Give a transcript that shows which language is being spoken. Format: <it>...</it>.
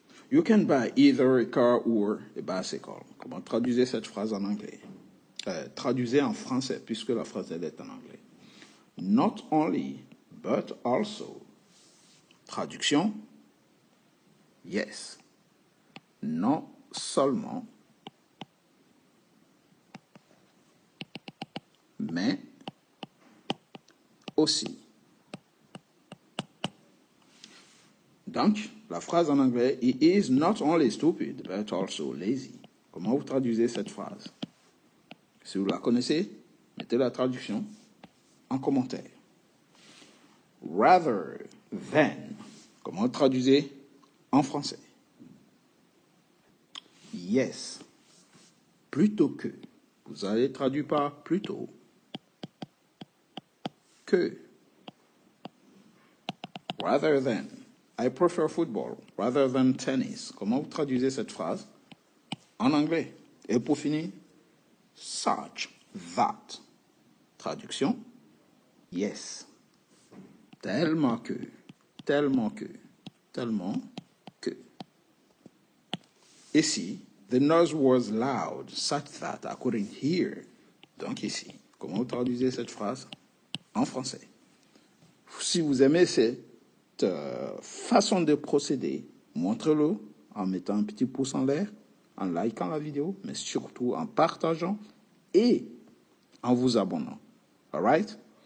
<en>You can buy either a car or a bicycle.</en> <fr>Comment traduisez cette phrase en anglais? Traduisez en français, puisque la phrase elle est en anglais.</fr> <en>Not only, but also. Traduction. Yes.</en> <fr>Non seulement, mais aussi. Donc, la phrase en anglais,</fr> <en>he is not only stupid, but also lazy.</en> <fr>Comment vous traduisez cette phrase? Si vous la connaissez, mettez la traduction en commentaire. Rather than. Comment vous traduisez en français?</fr> <en>Yes.</en> <fr>Plutôt que. Vous allez traduire par plutôt que.</fr> <en>Rather than. I prefer football rather than tennis.</en> <fr>Comment vous traduisez cette phrase en anglais? Et pour finir, such that. Traduction.</fr> <en>Yes.</en> <fr>Tellement que. Tellement que. Tellement que.</fr> <en>Ici, the noise was loud such that I couldn't hear.</en> <fr>Donc ici, comment vous traduisez cette phrase en français? Si vous aimez cette façon de procéder, montrez-le en mettant un petit pouce en l'air, en likant la vidéo, mais surtout en partageant et en vous abonnant.</fr> <en>All right?</en>